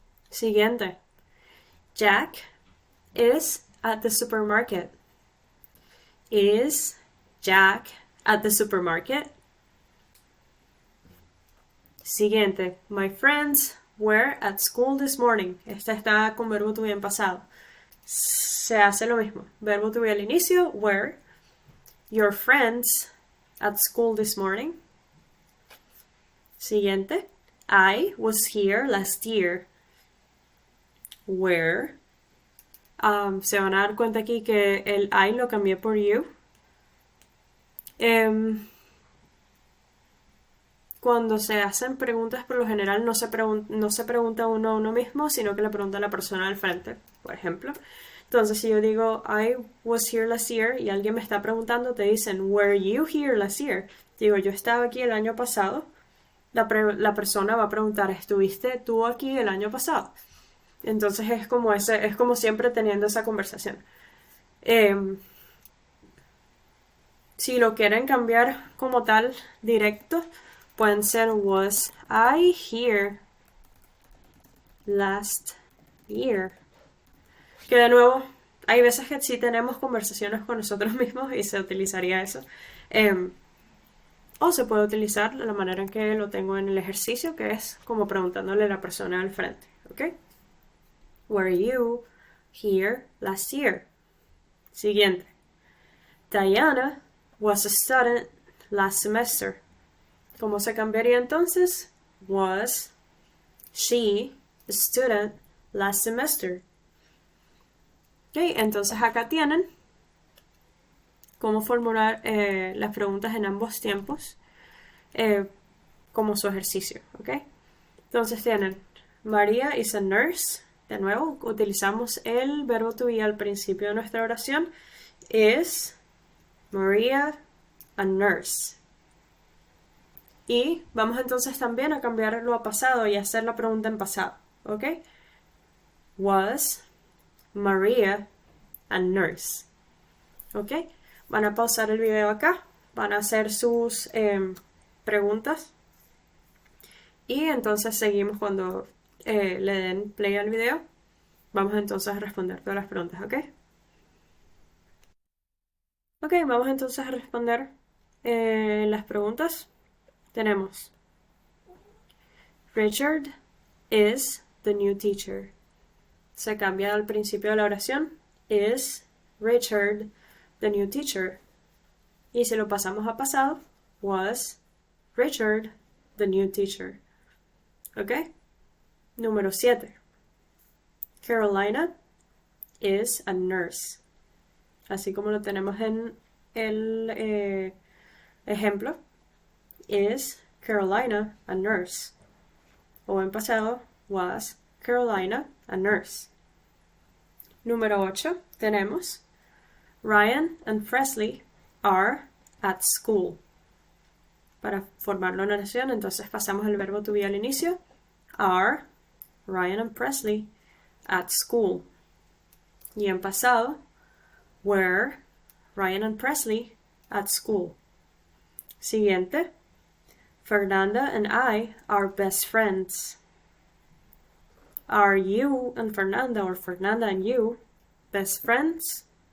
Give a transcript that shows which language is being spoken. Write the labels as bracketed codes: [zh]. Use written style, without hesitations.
[es] Siguiente. [en] Jack is at the supermarket. Is Jack at the supermarket? [es] Siguiente. [en] My friends were at school this morning. [es] Esta está con verbo to be en pasado. Se hace lo mismo. Verbo to be al inicio, were. [en] Your friends at school this morning. Siguiente. I was here last year. Where. [es] Se van a dar cuenta aquí que el I lo cambié por you. cuando se hacen preguntas, por lo general no se pregunta uno a uno mismo, sino que le pregunta a la persona al frente, por ejemplo. Entonces, si yo digo, [en] I was here last year, [es] y alguien me está preguntando, te dicen, [en] were you here last year? [es] Digo, yo estaba aquí el año pasado. La persona va a preguntar, ¿estuviste tú aquí el año pasado? Entonces es como siempre teniendo esa conversación. Si lo quieren cambiar como tal, directo, pueden ser, [en] was I here last year? [es] Que de nuevo, hay veces que sí tenemos conversaciones con nosotros mismos y se utilizaría eso. O se puede utilizar de la manera en que lo tengo en el ejercicio, que es como preguntándole a la persona al frente. [en] ¿Ok? Were you here last year? [es] Siguiente. [en] Diana was a student last semester. [es] ¿Cómo se cambiaría entonces? [en] Was she a student last semester? [es] Ok, entonces acá tienen cómo formular las preguntas en ambos tiempos como su ejercicio. ¿Ok? Entonces tienen [en] María is a nurse. [es] De nuevo, utilizamos el verbo to be al principio de nuestra oración. [en] Is Maria a nurse? [es] Y vamos entonces también a cambiarlo a pasado y hacer la pregunta en pasado. ¿Ok? [en] Was Maria a nurse? ¿Ok? [es] Van a pausar el video acá. Van a hacer sus preguntas. Y entonces seguimos cuando le den play al video. Vamos entonces a responder todas las preguntas, ¿ok? Ok, vamos entonces a responder las preguntas. [en] Tenemos Richard is the new teacher. [es] Se cambia al principio de la oración. [en] Is Richard the new teacher? [es] Y si lo pasamos a pasado, [en] was Richard the new teacher? [es] ¿Ok? Número 7. [en] Carolina is a nurse. [es] Así como lo tenemos en el ejemplo. [en] Is Carolina a nurse? [es] O en pasado, [en] was Carolina a nurse? [es] Número 8. [en] Tenemos Ryan and Presley are at school. [es] Para formar la oración, entonces pasamos el verbo to be al inicio. [en] Are Ryan and Presley at school? [es] Y en pasado, [en] were Ryan and Presley at school? [es] Siguiente. [en] Fernanda and I are best friends. Are you and Fernanda, or Fernanda and you, best friends?